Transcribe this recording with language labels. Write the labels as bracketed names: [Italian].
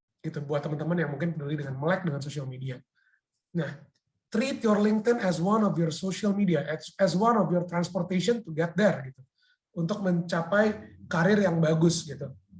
[Indonesian] Gitu buat teman-teman yang mungkin peduli dengan melek dengan social media. [English] Nah, treat your LinkedIn as one of your social media, as one of your transportation to get there gitu. [Indonesian] Untuk mencapai karir yang bagus gitu.